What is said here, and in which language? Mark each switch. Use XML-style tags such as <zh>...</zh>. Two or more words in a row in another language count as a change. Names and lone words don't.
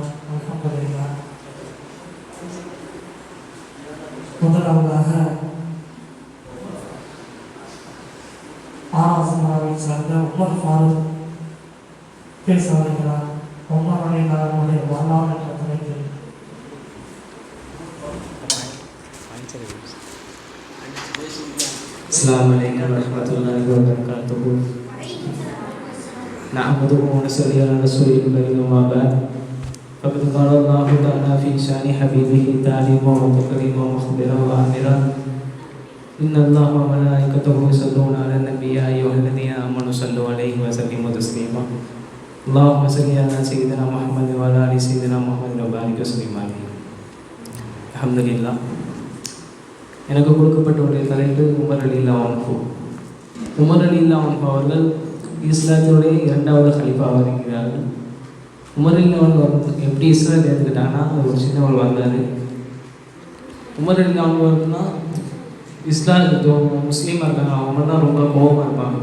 <ta>அல்ஹம்துலில்லாஹ். முதலாவதாக ஆராசனாவை சார்ந்த உமர் ஃபாரூக் பேச வருகிறார். உமர் அலிலாருடைய வரலாறு என்ற தலைப்பில்</ta> <ar>السلام عليكم ورحمة الله وبركاته. نحمده ونصلي على رسوله الكريم وما بعد. فقد قال الله تعالى في شأن حبيبه تعليما وتكريما ومخبرا وآمرا إن الله وملائكته يصلون على النبي يا أيها الذين آمنوا صلوا عليه وسلموا تسليما. اللهم صل على سيدنا محمد وعلى آل سيدنا محمد وبارك وسلم عليه. الحمد لله.</ar> <ta>எனக்கு கொடுக்கப்பட்ட தலைப்பு உமர்</ta> <ar>رضي الله عنه.</ar> <ta>உமர்</ta> <ar>رضي الله عنه</ar> <ta>அவர்கள் இஸ்லாத்தினுடைய இரண்டாவது ஹலீஃபாவாக இருக்கிறார்கள். உமர்</ta> <ar>رضي الله عنه</ar> <ta>எப்படி இஸ்லாத்தை எடுத்துக்கிட்டாங்கன்னா ஒரு சின்னவர் வந்தார். உமர்</ta> <ar>رضي الله عنه</ar> <ta>முஸ்லீமாக இருக்காங்க, அவங்க தான் ரொம்ப கோபமாக இருப்பாங்க.</ta>